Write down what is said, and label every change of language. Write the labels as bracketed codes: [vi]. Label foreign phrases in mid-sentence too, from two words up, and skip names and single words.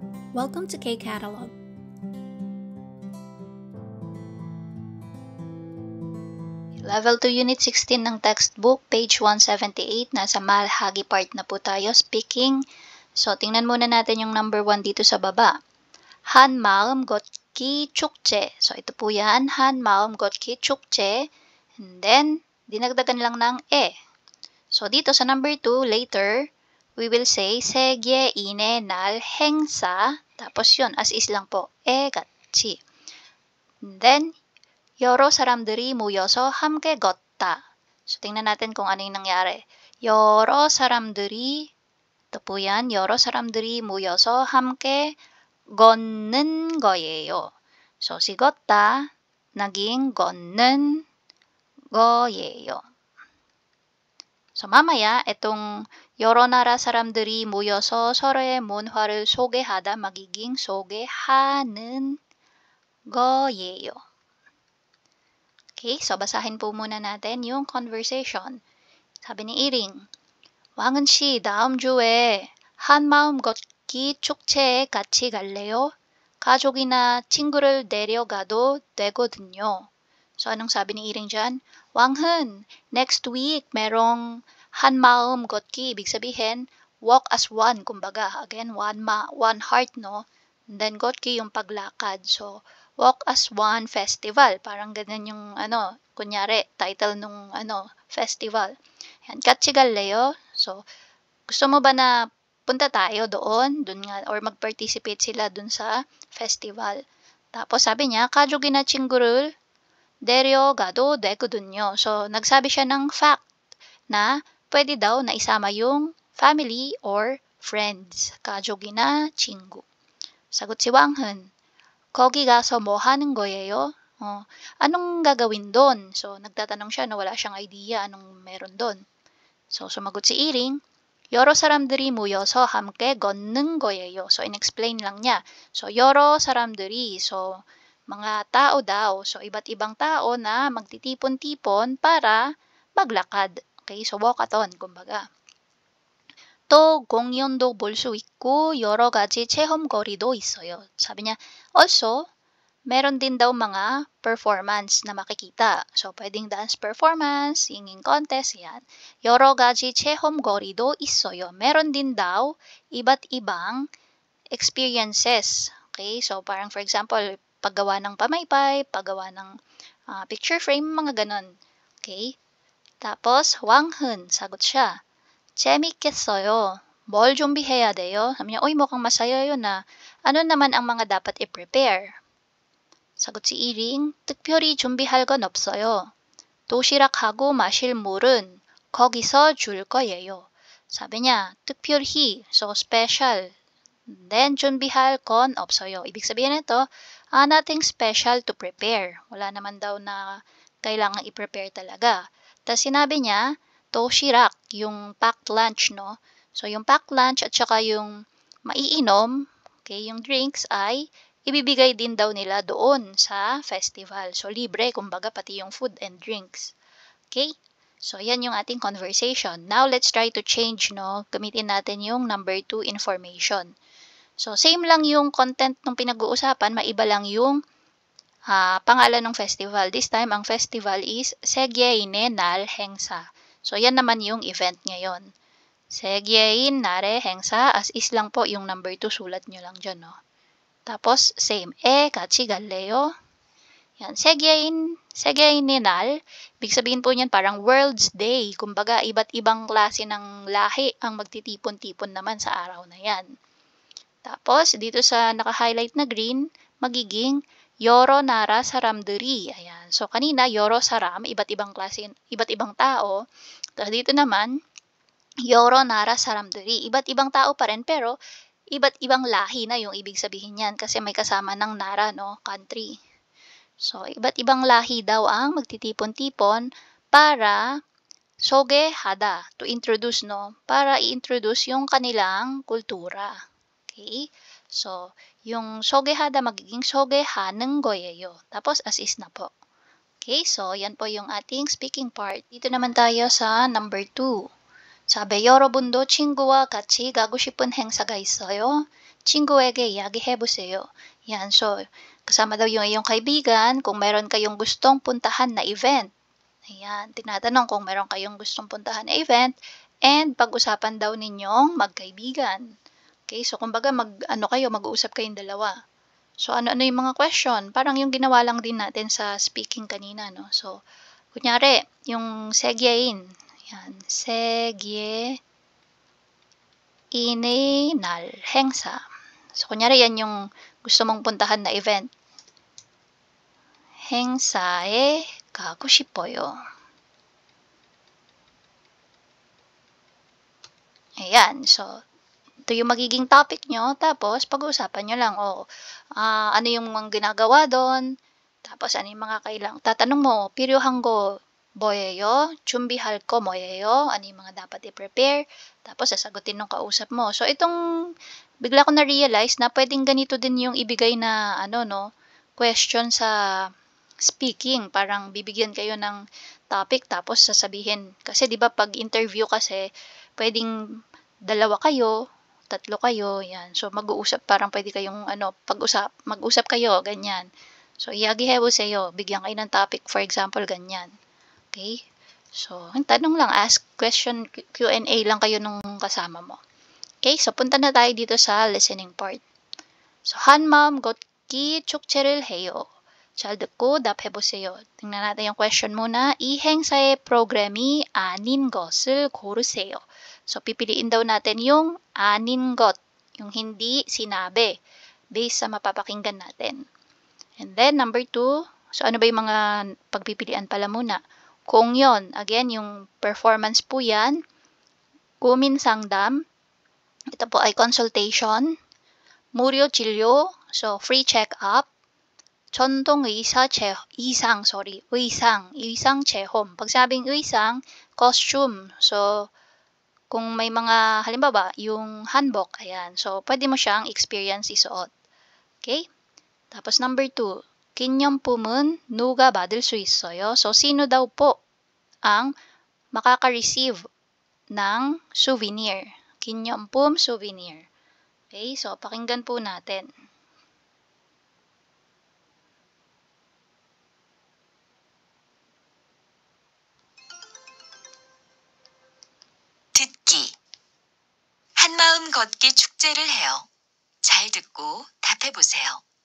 [en] Welcome to K-Catalog. [tl] Level 2 Unit 16 ng textbook, page 178, nasa malhagi part na po tayo, speaking. So, tingnan muna natin yung number 1 dito sa baba. [ko] 한 마음 걷기 축제. [tl] So, ito po yan, [ko] 한 마음 걷기 축제. [en] And then, [tl] dinagdagan lang ng e. So, dito sa number 2, [en] later, we will say [ko] 세계인의 날 행사. [tl] Tapos yun, [en] as is [tl] lang po, [ko] 같이. [en] And then, [ko] 여러 사람들이 모여서 함께 걷다. [tl] So, tingnan natin kung ano yung nangyari. [ko] 여러 사람들이, [tl] ito po yan, [ko] 여러 사람들이 모여서 함께 걷는 거예요. [tl] So, si 걷다, naging [ko] 걷는 거예요. [tl] So, mamaya, itong [ko] 여러 나라 사람들이 모여서 서로의 문화를 소개하다, [tl] magiging [ko] 소개하는 거예요. [tl] Okay, so basahin po muna natin yung conversation. Sabi ni Iring, [ko] 왕은 씨, 다음 주에 한마음 걷기 축제에 같이 갈래요? 가족이나 친구를 데려가도 되거든요. [tl] So, anong sabi ni Iring dyan? 왕은, next week, merong [ko] 한마음 걷기. [tl] Ibig sabihin, [en] walk as one. [tl] Kumbaga, again, [en] one heart, [tl] no? [en] And then, [tl] 걷기 yung paglakad. [en] So, walk as one festival. [tl] Parang ganun yung, kunyari, title nung, festival. Yan, [ko] 같이 갈래요? [tl] So, gusto mo ba na punta tayo doon nga, or mag-participate sila doon sa festival. Tapos sabi niya, [ko] 가족이나 친구를 데려가도 되거든요. [tl] So, nagsabi siya ng fact na pwede daw na isama yung [en] family or friends. [ko] 가족이나 친구. [tl] Sagot si [ko] 왕은, 거기 가서 뭐 하는 거예요? [tl] Anong gagawin doon? So, nagtatanong siya na wala siyang idea anong meron doon. So, sumagot si Iring, [ko] 여러 사람들이 모여서 함께 걷는 거예요. [tl] So, in-explain lang niya. So, [ko] 여러 사람들이, [tl] so, mga tao daw. So, iba't ibang tao na magtitipon-tipon para maglakad. Okay? So, walkathon, kumbaga. [ko] 또 공연도 볼 수 있고 여러 가지 체험거리도 있어요. [tl] Sabi niya, also, meron din daw mga performance na makikita. So, pwedeng [en] dance performance, singing contest, [tl] yan. [ko] 여러 가지 체험거리도 있어요. [tl] Meron din daw iba't ibang experiences. Okay? So, parang [en] for example, [tl] paggawa ng pamaypay, paggawa ng [en] picture frame, [tl] mga ganon. Okay? Tapos, 왕은, sagot siya, [ko] 재밌겠어요. 뭘 준비해야 돼요? [tl] Sabi niya, mukhang masaya yun na. Ano naman ang mga dapat i-prepare? 사got si Iring, [ko] 특별히 준비할 건 없어요. 도시락하고 마실 물은 거기서 줄 거예요. [tl] Sabi niya, [ko] 특별히, [en] so special. Then, [ko] 준비할 건 없어요. [tl] Ibig sabihin nito, [en] nothing special to prepare. [tl] Wala naman daw na kailangan i-prepare talaga. Tapos sinabi niya, 도시락, yung [en] packed lunch, [tl] no? So, yung [en] packed lunch [tl] at saka yung maiinom, okay, yung drinks ay ibibigay din daw nila doon sa festival. So, libre, kumbaga, pati yung [en] food and drinks. [tl] Okay? So, yan yung ating conversation. [en] Now, let's try to change, no? [tl] Gamitin natin yung [en] number 2 information. [tl] So, same lang yung content ng pinag-uusapan, maiba lang yung pangalan ng festival. This time, ang festival is [ko] 세계인의 날 행사. [tl] So, yan naman yung event ngayon. [ko] 세계인 날의 행사, [en] as is [tl] lang po yung number 2, sulat nyo lang dyan, no? Tapos, same. [ko] 같이 갈래요? Yan. 세계인의 날. [tl] Ibig sabihin po niyan parang [en] World's Day. [tl] Kumbaga, iba't ibang klase ng lahi ang magtitipon-tipon naman sa araw na yan. Tapos, dito sa naka-highlight na green, magiging [ko] 여러 나라 사람들이. [tl] Ayan. So, kanina, [ko] 여러 사람, [tl] iba't ibang klase, iba't ibang tao. Tapos, dito naman, [ko] 여러 나라 사람들이. [tl] Iba't ibang tao pa rin, pero iba't ibang lahi na yung ibig sabihin niyan kasi may kasama ng nara, no? [en] Country. [tl] So, iba't ibang lahi daw ang magtitipon-tipon para 소개하다, [en] to introduce, [tl] no? Para i-introduce yung kanilang kultura. Okay? So, yung 소개하다 magiging [ko] 소개하는 거예요. [tl] Tapos, [en] as is [tl] na po. Okay? So, yan po yung ating [en] speaking part. [tl] Dito naman tayo sa number 2. [ko] 사배 여러분도 친구와 같이 가고 싶은 행사가 있어요. 친구에게 이야기해보세요. [tl] Yan, so, kasama daw yung iyong kaibigan kung meron kayong gustong puntahan na event. Ayan, tinatanong kung meron kayong gustong puntahan na event and pag-usapan daw ninyong magkaibigan. Okay, so kumbaga mag-uusap kayong dalawa. So ano-ano yung mga question? Parang yung ginawa lang din natin sa speaking kanina, no? So, kunyari, yung segyein. Yan, segye인의 날, 행사. So, kunyari yan yung gusto mong puntahan na event. [ko] 행사에 가고 싶어요. [tl] Ayan, so, ito yung magiging topic nyo, tapos pag-uusapan nyo lang, ano yung mga ginagawa doon, tapos ano yung mga tatanong mo, [ko] 필요한 거 뭐예요? 준비할 거 뭐예요? [tl] Ano yung mga dapat i-prepare, tapos sasagutin ng kausap mo. So, itong, bigla ko na-realize na pwedeng ganito din yung ibigay na, question sa speaking. Parang bibigyan kayo ng topic, tapos sasabihin, kasi di ba pag interview kasi, pwedeng dalawa kayo, tatlo kayo, yan. So, mag-uusap, parang pwede kayong, mag-usap kayo, ganyan. [ko] So, 이야기해보세요. [tl] Bigyan kayo ng topic, [en] for example, [tl] ganyan. Okay? So, tanong lang, [en] ask question, Q&A [tl] lang kayo nung kasama mo. Okay? So, punta na tayo dito sa [en] listening part. [tl] So, [ko] 한마음 걷기 축제를 해요. 잘 듣고 답해보세요. [tl] tingnan natin yung question muna. [ko] 이 행사의 프로그램이 아닌 것을 고르세요. [tl] So, pipiliin daw natin yung anin got, yung hindi sinabi, based sa mapapakinggan natin. And then, number 2, so ano ba yung mga pagpipilian pala muna? 공연, again, yung performance po yan. 고민상담, ito po ay consultation. [ko] 무료 진료, [en] so free check-up. [ko] 전통 의상 체험. [tl] Pag sabing 의상, costume. So, kung may mga, halimbawa, yung hanbok, ayan. So, pwede mo siyang experience isuot. Okay? Tapos, number 2, [ko] 기념품은 누가 받을 수 있어요? [tl] So, sino daw po ang makaka-receive ng souvenir? 기념품, souvenir. Okay? So, pakinggan po natin. [ko] 듣기. 한마음 걷기 축제를 해요. 잘 듣고 답해보세요.